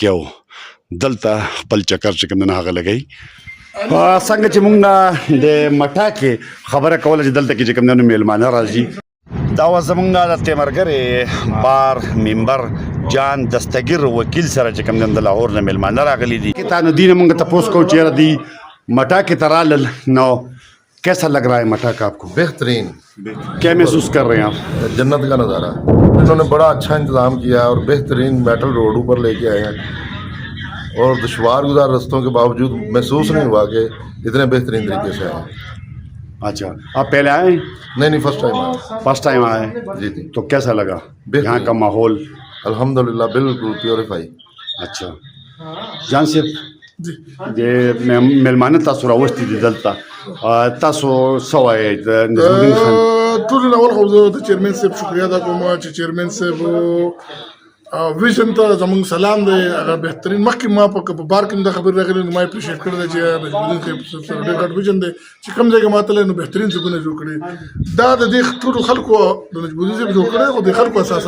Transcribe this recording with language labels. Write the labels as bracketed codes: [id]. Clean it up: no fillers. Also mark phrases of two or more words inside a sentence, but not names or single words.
[ps] او دلته خپل چکر چې کوم دی نو هغه لګوي څنګه چې مونږ د مټاکې خبره کوله چې دلته کې چې کوم دی نو میلمانه راځي دا و زمونږ د تیمرګرې بار ممبر جان دستگیر وکیل سره چې کوم دی د لاهور نه میلمانه راغلي دي تا نو دین مونږ تپوس کوو چې یاره دی مټاکې ته رالل نو [ur] کیسا لگ رہا ہے مٹاک آپ کو बेहतरीन کیا محسوس کر رہے ہیں آپ جنت کا نظارہ انہوں نے بڑا اچھا انتظام کیا اور بہترین میٹل روڈ اوپر لیکے آئے ہیں اور دشوار گزار رستوں کے باوجود محسوس نہیں ہوا کہ اتنے بہترین طریقے سے آئے اچھا آپ پہلے آئے نہیں [en] first time [ur] آئے [en] first time [ur] آئے جی جی تو کیسا لگا बेहतरीन। یہاں کا ماحول الحمدللہ بالکل پیوریفائی اچھا جان سے [ps] دې مېلمانه تاسو راوستي دي دلته تاسو څه وایئ د نظم الدین خان ټول اول خو زه د چیرمن صاحب شکریا ادا کوم چې چیرمن صاحب ویژن ته زموږ سلام دی هغه بهترین مخکې ما په بار کې د خبر راغلی نو ما اپریشیټ کړی دی چې نجم الدین صاحب ډېر غټ ویژن دی چې کوم ځای کې ما تللی نو بهترین ځایونه جوړ کړي دا د دې ټولو خلکو د نجم الدین صاحب جوړ کړی خو د خلکو اساسه